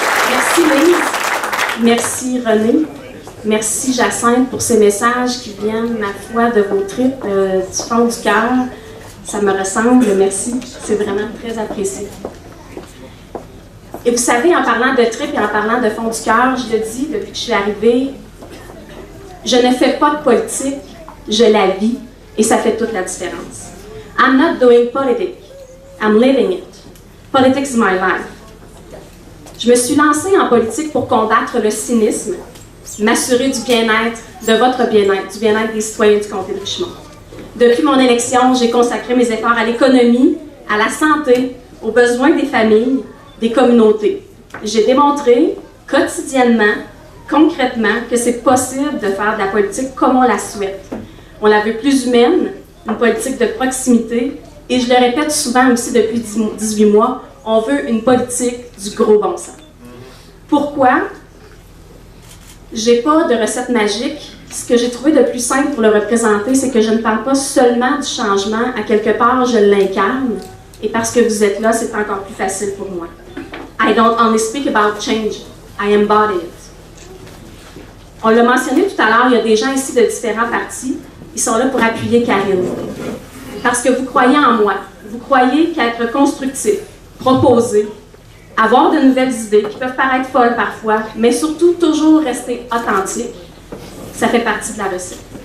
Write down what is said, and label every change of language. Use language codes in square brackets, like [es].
[fr] Merci Lise. Merci René. Merci Jacinthe pour ces messages qui viennent, ma foi, de vos tripes, du fond du cœur. Ça me ressemble, merci. C'est vraiment très apprécié. Et vous savez, en parlant de tripes et en parlant de fond du cœur, je le dis depuis que je suis arrivée, je ne fais pas de politique, je la vis et ça fait toute la différence. [en] I'm not doing politics, I'm living it. Politics is my life. [fr] Je me suis lancée en politique pour combattre le cynisme, m'assurer du bien-être, de votre bien-être, du bien-être des citoyens du comté de Richemont. Depuis mon élection, j'ai consacré mes efforts à l'économie, à la santé, aux besoins des familles, des communautés. J'ai démontré quotidiennement, concrètement, que c'est possible de faire de la politique comme on la souhaite. On la veut plus humaine, une politique de proximité, et je le répète souvent aussi depuis 18 mois, on veut une politique du gros bon sens. Pourquoi? J'ai pas de recette magique. Ce que j'ai trouvé de plus simple pour le représenter, c'est que je ne parle pas seulement du changement, à quelque part, je l'incarne. Et parce que vous êtes là, c'est encore plus facile pour moi. [en] I don't only speak about change, I embody it. [fr] On l'a mentionné tout à l'heure, il y a des gens ici de différents partis. Ils sont là pour appuyer Karine. Parce que vous croyez en moi. Vous croyez qu'être constructif, proposer, avoir de nouvelles idées qui peuvent paraître folles parfois, mais surtout toujours rester authentique, ça fait partie de la recette.